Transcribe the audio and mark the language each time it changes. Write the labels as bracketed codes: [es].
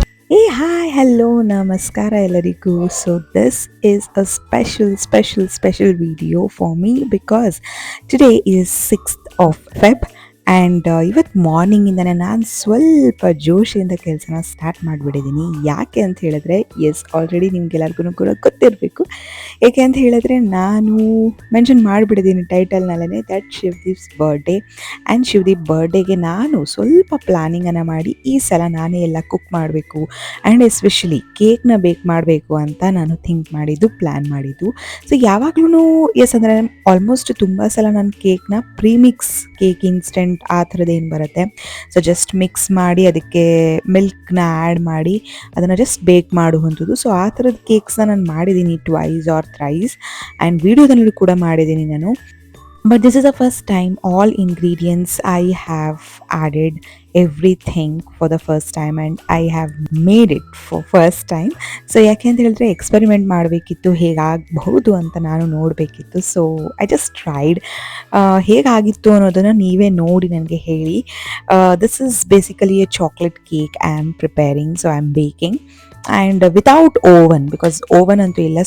[en] Hey, hi, hello, namaskara ಎಲ್ಲರಿಗೂ. So this is a special video for me because today is 6th of Feb and [kn] ಇವತ್ತು ಮಾರ್ನಿಂಗಿಂದನೇ ನಾನು ಸ್ವಲ್ಪ ಜೋಶಿಯಿಂದ ಕೆಲಸನ start ಮಾಡಿಬಿಟ್ಟಿದ್ದೀನಿ. ಯಾಕೆ ಅಂತ ಹೇಳಿದ್ರೆ ಆಲ್ರೆಡಿ ನಿಮ್ಗೆಲ್ಲರಿಗೂ ಕೂಡ ಗೊತ್ತಿರಬೇಕು. ಏಕೆ ಅಂತ ಹೇಳಿದ್ರೆ ನಾನು mention ಮಾಡಿಬಿಟ್ಟಿದ್ದೀನಿ ಟೈಟಲ್ನಲ್ಲೇ that ಶಿವದೀಪ್ಸ್ birthday and Shivadeep ಬರ್ಡೇಗೆ ನಾನು ಸ್ವಲ್ಪ ಪ್ಲ್ಯಾನಿಂಗನ್ನು ಮಾಡಿ ಈ ಸಲ ನಾನೇ ಎಲ್ಲ ಕುಕ್ ಮಾಡಬೇಕು ಆ್ಯಂಡ್ ಎಸ್ಪೆಷಲಿ ಕೇಕ್ನ ಬೇಕ್ ಮಾಡಬೇಕು ಅಂತ ನಾನು ಥಿಂಕ್ ಮಾಡಿದ್ದು, ಪ್ಲ್ಯಾನ್ ಮಾಡಿದ್ದು. ಸೊ ಯಾವಾಗ್ಲೂ ಅಂದರೆ ಆಲ್ಮೋಸ್ಟ್ ತುಂಬ ಸಲ ನಾನು ಕೇಕ್ನ ಪ್ರೀಮಿಕ್ಸ್ ಕೇಕ್ ಇನ್ಸ್ಟೆಂಟ್ ಆ ಥರದ್ದೇನು ಬರುತ್ತೆ, ಸೊ ಜಸ್ಟ್ ಮಿಕ್ಸ್ ಮಾಡಿ ಅದಕ್ಕೆ ಮಿಲ್ಕ್ನ ಆ್ಯಡ್ ಮಾಡಿ ಅದನ್ನು ಜಸ್ಟ್ ಬೇಕ್ ಮಾಡುವಂಥದ್ದು. ಸೊ ಆ ಥರದ ಕೇಕ್ಸ್ನ ನಾನು ಮಾಡಿದ್ದೀನಿ ಟ್ವೈಸ್ ಆರ್ ಥ್ರೈಸ್ ಆ್ಯಂಡ್ ವಿಡಿಯೋದಲ್ಲಿ ಕೂಡ ಮಾಡಿದ್ದೀನಿ ನಾನು. [en] But this is the first time all ingredients I have added everything for the first time and I have made it for first time. [kn] So ಯಾಕೆ ಅಂತ ಹೇಳಿದ್ರೆ ಎಕ್ಸ್ಪೆರಿಮೆಂಟ್ ಮಾಡಬೇಕಿತ್ತು, ಹೇಗಾಗಬಹುದು ಅಂತ ನಾನು ನೋಡಬೇಕಿತ್ತು. So [en] I just tried. [kn] ಹೇಗಾಗಿತ್ತು ಅನ್ನೋದನ್ನು ನೀವೇ ನೋಡಿ ನನಗೆ ಹೇಳಿ. [en] This is basically a chocolate cake I am preparing, so I am baking and without oven, because oven ಅಂತೂ ಇಲ್ಲ.